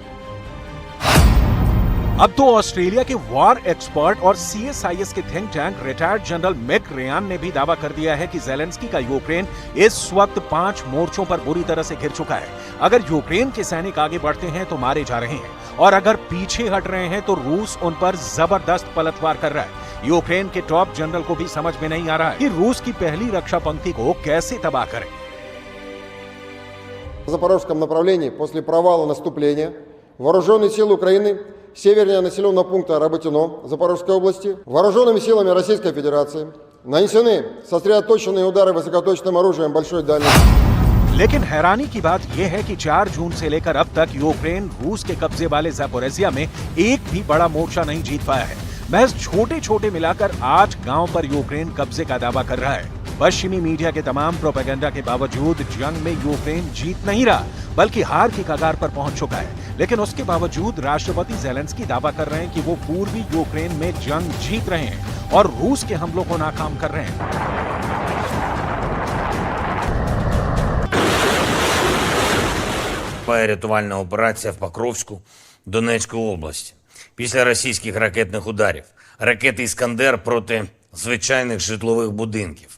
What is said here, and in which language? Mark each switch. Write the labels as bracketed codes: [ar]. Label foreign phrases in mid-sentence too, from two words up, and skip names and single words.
[hi] अब तो ऑस्ट्रेलिया के [en] war expert [hi] और CSIS के [en] think tank retired general [hi] मिक रयान ने भी दावा कर दिया है कि ज़ेलेंस्की का यूक्रेन इस वक्त 5 मोर्चों पर बुरी तरह से घिर चुका है। अगर यूक्रेन के सैनिक आगे बढ़ते हैं तो मारे जा रहे हैं और अगर पीछे हट रहे हैं तो रूस उन पर जबरदस्त पलटवार कर रहा है। यूक्रेन के [en] top general [hi] को भी समझ में नहीं आ रहा है कि रूस की पहली रक्षा पंक्ति को कैसे तबाह करें। [ru] В Запорожском направлении после провала наступления вооруженные силы Украины севернее населенного пункта Работино Запорожской области вооруженными силами Российской Федерации нанесены сосредоточенные удары высокоточным оружием большой дальности। [hi] लेकिन हैरानी की बात यह है कि 4 जून से लेकर अब तक यूक्रेन रूस के कब्जे वाले ज़पोरिज़िया में एक भी बड़ा मोर्चा नहीं जीत पाया है। महज छोटे-छोटे मिलाकर 8 गांव पर यूक्रेन कब्जे का दावा कर रहा है। पश्चिमी मीडिया के तमाम प्रोपेगेंडा के बावजूद जंग में यूक्रेन जीत नहीं रहा, बल्कि हार की कगार पर पहुंच चुका है। लेकिन उसके बावजूद राष्ट्रपति ज़ेलेंस्की दावा कर रहे हैं कि वो पूर्वी यूक्रेन में जंग जीत रहे हैं और रूस के हमलों को नाकाम कर रहे हैं। [uk] Рятувальна операція в Покровську Донецької області. Після російських ракетних ударів. Ракети «Іскандер» проти звичайних житлових будинків.